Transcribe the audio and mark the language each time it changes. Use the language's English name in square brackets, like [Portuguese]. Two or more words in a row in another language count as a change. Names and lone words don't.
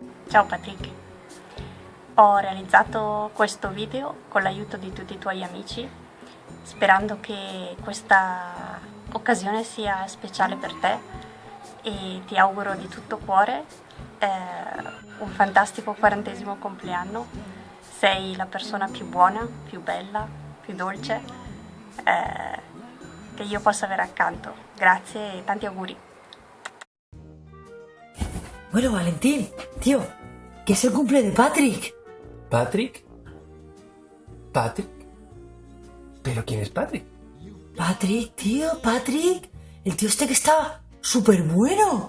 [Italian] Ciao Patrick, ho realizzato questo video con l'aiuto di tutti i tuoi amici, sperando che questa occasione sia speciale per te e ti auguro di tutto cuore un fantastico 40° compleanno. Sei la persona più buona, più bella, più dolce che io possa avere accanto. Grazie e tanti auguri. [Spanish] Bueno, Valentín, tío, que es el cumple de Patrick. ¿Patrick? ¿Patrick? ¿Pero quién es Patrick? Patrick, tío, Patrick. El tío este que está súper bueno.